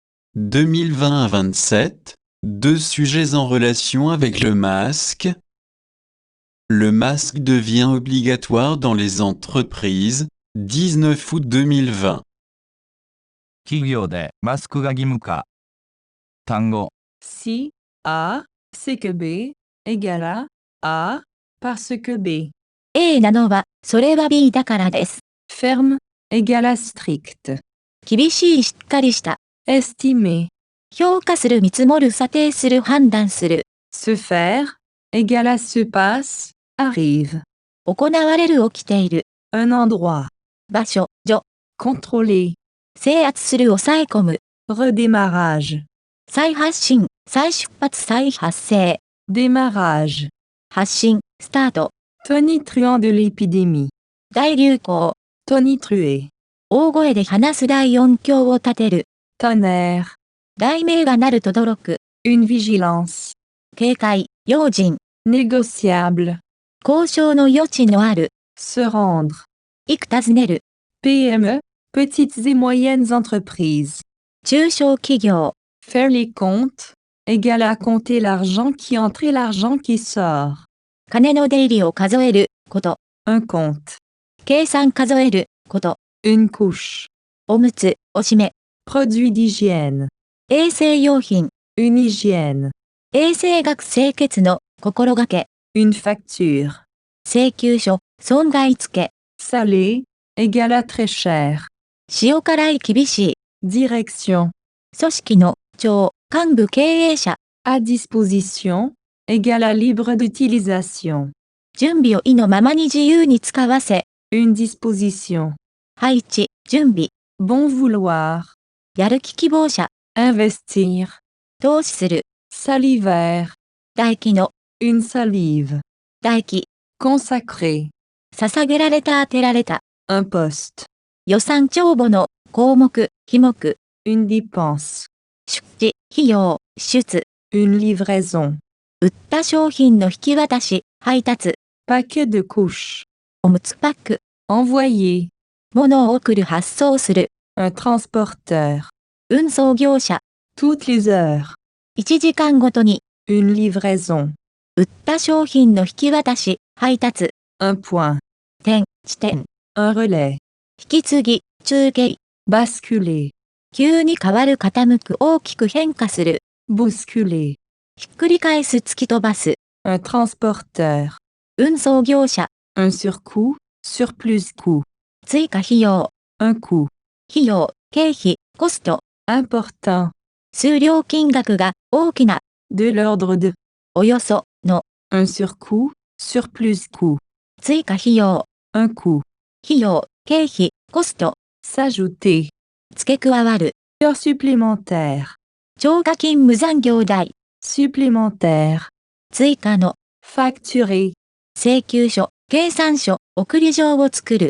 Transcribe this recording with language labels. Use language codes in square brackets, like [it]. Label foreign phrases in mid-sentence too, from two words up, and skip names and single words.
[fr] 2020 à 27, deux sujets en relation avec le masque. Le masque devient obligatoire dans les entreprises, 19 août 2020. [ja] 企業でマスクが義務化。単語、 [fr] Si A, c'est que B, égale à A, parce que B. [ja] A なのは、それは B だからです。 [fr] Ferme, égale à strict. [ja] 厳しいしっかりした。 [fr] Estimer. [ja] 評価する見積もる査定する判断する。 [fr] Se faire, égale à se passe, arrive. [ja] 行われる起きている。 [fr] Un endroit. [ja] 場所、所。 [fr] Contrôler. [ja] 制圧する抑え込む。 [fr] Redémarrage. [ja] 再発進、再出発再発生。 [fr] Démarrage. [ja] 発進、スタート。 [fr] Tonitruant de l'épidémie. [ja] 大流行。 [fr] Tonitruer. [ja] 大声で話す大音響を立てる。 [fr] Tonnerre. [ja] 雷鳴が鳴るとどろく。 [fr] Une vigilance. [ja] 警戒、用心。 [fr] Négociable. [ja] 交渉の余地のある。 [fr] Se rendre. [ja] いく尋ねる。 [fr] PME, petites et moyennes entreprises. [ja] 中小企業。 [fr] Faire les comptes, égale à compter l'argent qui entre et l'argent qui sort. [ja] 金の出入りを数えること。 [fr] Un compte. [ja] 計算数えること。 [fr] Une couche. [ja] おむつ、おしめ。 [fr] Produit d'hygiène. [ja] 衛生用品。 [fr] Une hygiène. [ja] 衛生学清潔の心がけ。 [fr] Une facture. [ja] 請求書、損害付け。 [fr] Salé, égale à très cher. [ja] 塩辛い厳しい。 [fr] Direction. [ja] 組織の長、幹部経営者。 [fr] À disposition, égale à libre d'utilisation. [ja] 準備を意のままに自由に使わせ。 [fr] Une disposition. [ja] 配置、準備。 [fr] Bon vouloir. [ja] やる気希望者。 [fr] Investir. [ja] 投資する。 [fr] Salivaire. [ja] 唾液の。 [fr] Une salive. [ja] 唾液。 [fr] Consacrer. [ja] 捧げられた当てられた。 [fr] Un poste. [ja] 予算帳簿の項目、費目。 [fr] Une dépense. [ja] 出地、費用、出。 [fr] Une livraison. [ja] 売った商品の引き渡し、配達。 [fr] Paquet de couches. [ja] おむつパック。 [fr] Envoyer. [ja] 物を送る発送する。 [fr] Un transporteur. [ja] 運送業者。 [fr] Toutes les heures. [ja] 1 時間ごとに。 [fr] Une livraison. [ja] 売った商品の引き渡し、配達。 [fr] Un point. [ja] 点、地点。 [fr] Un relais. [ja] 引き継ぎ、中継。 [fr] Basculer. [ja] 急に変わる傾く大きく変化する。 [fr] Bousculer. [ja] ひっくり返す突き飛ばす。 [fr] Un transporteur. [ja] 運送業者。 [fr] Un surcoût, surplus coût. [ja] 追加費用。 [fr] Un coût. [ja] 費用、経費、コスト。 [fr] Important. [ja] 数量金額が大きな。 [fr] De l'ordre de. [ja] およそ、の。 [fr] Un surcoût, surplus coût. [ja] 追加費用。 [fr] Un coût. [ja] 費用、経費、コスト。 [fr] S'ajouter. [ja] 付け加わる。 [fr] Heure supplémentaire. [ja] 超過勤務残業代。 [fr] Supplémentaire. [ja] 追加の。 [fr] Facturer. [ja] 請求書、計算書、送り状を作る。